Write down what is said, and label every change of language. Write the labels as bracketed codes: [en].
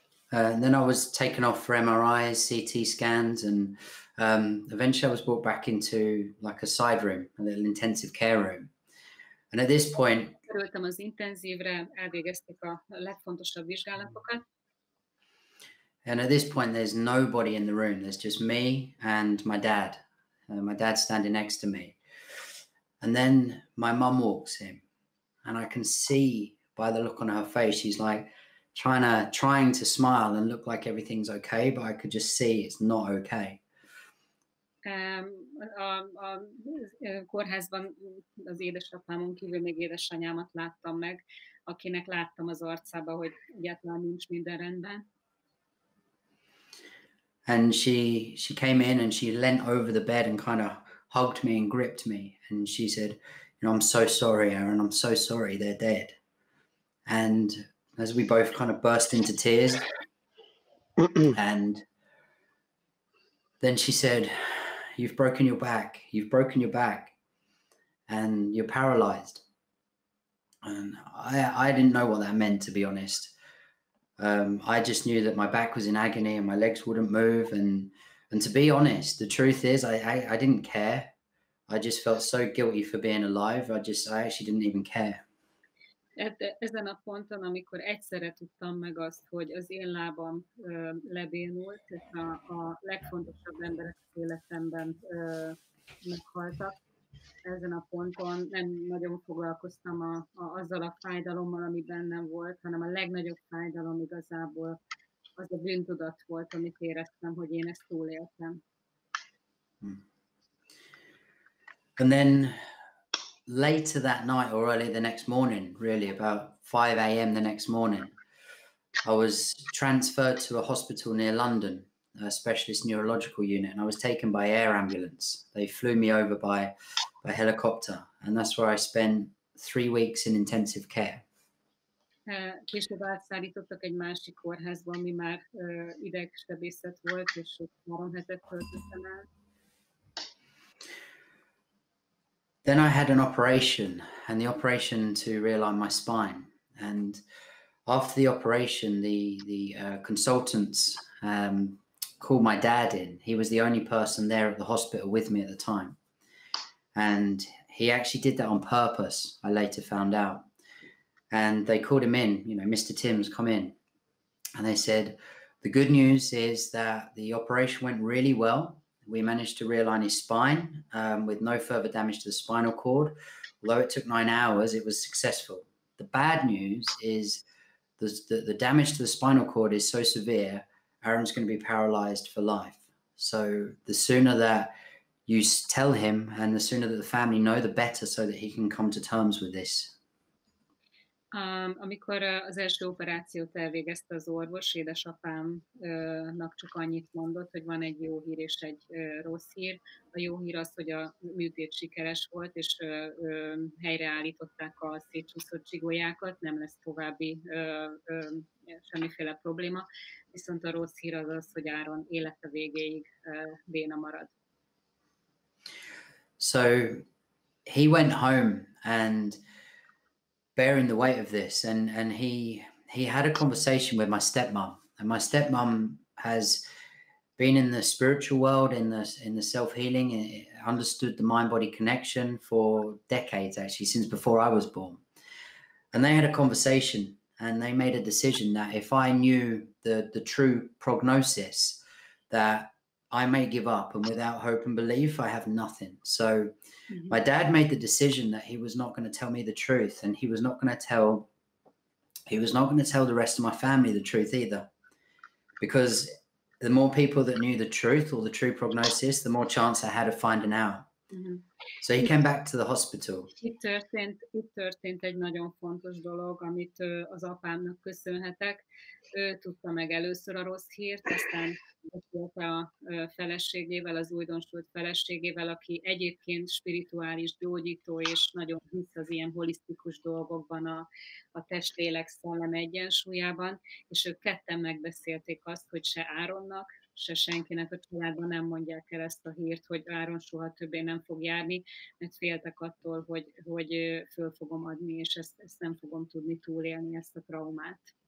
[en] Then I was taken off for MRIs, CT scans, and eventually I was brought back into like a side room, a little intensive care room. And at this point, [hu] kerültem az intenzívre, elvégezték a legfontosabb vizsgálatokat. [en] And at this point, there's nobody in the room. There's just me and my dad. My dad's standing next to me. And then my mum walks in, and I can see by the look on her face, she's like trying to smile and look like everything's okay, but I could just see it's not okay. [hu] A kórházban az édesapámon kívül még édesanyámat láttam meg, akinek láttam az arcába, hogy egyáltalán nincs minden rendben. [en] And she came in and she leant over the bed and kind of hugged me and gripped me. And she said, I'm so sorry, Aaron, I'm so sorry, they're dead. And as we both kind of burst into tears, and then she said, you've broken your back, and you're paralyzed. And I didn't know what that meant, to be honest. I just knew that my back was in agony and my legs wouldn't move. And to be honest, the truth is I didn't care. I just felt so guilty for being alive. I actually didn't even care. [hu] Ezen a ponton, amikor egyszerre tudtam meg azt, hogy az én lábam lebénult, és a legfontosabb emberek az életemben meghaltak, ezen a ponton nem nagyon foglalkoztam azzal a fájdalommal, ami bennem volt, hanem a legnagyobb fájdalom igazából az a bűntudat volt, amit éreztem, hogy én ezt túléltem. [en] And then later that night or early the next morning, really about 5 a.m. the next morning, I was transferred to a hospital near London, a specialist neurological unit, and I was taken by air ambulance. They flew me over by helicopter, and that's where I spent 3 weeks in intensive care. [hu] Később átszállítottak egy másik kórházba, ami már idegsebészet volt, és 3 hetet töltöttem el. [en] Then I had an operation, and the operation to realign my spine. And after the operation, the consultants called my dad in. He was the only person there at the hospital with me at the time. And he actually did that on purpose, I later found out. And they called him in, you know, Mr. Timms, come in. And they said, the good news is that the operation went really well. We managed to realign his spine with no further damage to the spinal cord. Although it took 9 hours, it was successful. The bad news is the damage to the spinal cord is so severe, Aaron's going to be paralyzed for life. So the sooner that you tell him and the sooner that the family know, the better, so that he can come to terms with this. [hu] Amikor az első operációt elvégezte az orvos, édesapámnak csak annyit mondott, hogy van egy jó hír és egy rossz hír. A jó hír az, hogy a műtét sikeres volt, és helyreállították a szétcsúszott csigolyákat, nem lesz további semmiféle probléma. Viszont a rossz hír az az, hogy Áron élete végéig béna marad. [en] So he went home and bearing the weight of this, and he had a conversation with my stepmom, and my stepmom has been in the spiritual world, in the self-healing, understood the mind-body connection for decades, actually, since before I was born. And they had a conversation, and they made a decision that if I knew the true prognosis, that I may give up, and without hope and belief, I have nothing. So my dad made the decision that he was not going to tell me the truth, and he was not going to tell the rest of my family the truth either, because the more people that knew the truth or the true prognosis, the more chance I had of finding out. So he came back to the hospital. [hu] Itt történt egy nagyon fontos dolog, amit az apámnak köszönhetek. Ő tudta meg először a rossz hírt, aztán beszélte a feleségével, az újdonsült feleségével, aki egyébként spirituális gyógyító, és nagyon hisz az ilyen holisztikus dolgokban, a test, lélek, szellem egyensúlyában, és ők ketten megbeszélték azt, hogy se Áronnak, se senkinek a családban nem mondják el ezt a hírt, hogy Áron soha többé nem fog járni, mert féltek attól, hogy föl fogom adni, és ezt nem fogom tudni túlélni, ezt a traumát.